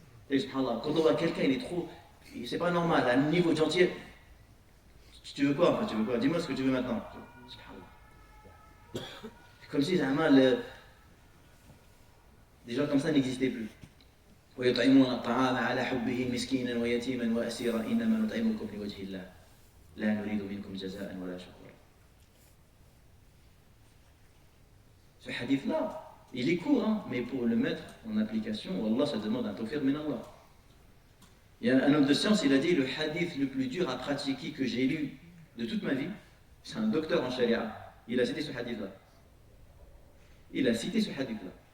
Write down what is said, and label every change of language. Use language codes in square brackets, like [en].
[fr] Et subhanallah, quand on voit quelqu'un, il est trop. C'est pas normal, à un niveau de gentillesse. Tu veux quoi? Enfin, tu veux quoi? Dis-moi ce que tu veux maintenant. C'est comme si des gens comme ça n'existaient plus. [ar] ويطعمون الطعام على حبه مسكينا ويتيما وأسيرا إنما نطعمكم لوجه الله لا نريد منكم جزاء ولا شكورا. [fr] Ce hadith-là, il est court, hein, mais pour le mettre en application, Allah, ça demande un tawfiq min Allah. Il y a un homme de science, il a dit le hadith le plus dur à pratiquer que j'ai lu de toute ma vie, c'est un docteur en sharia, il a cité ce hadith-là. Il a cité ce hadith-là.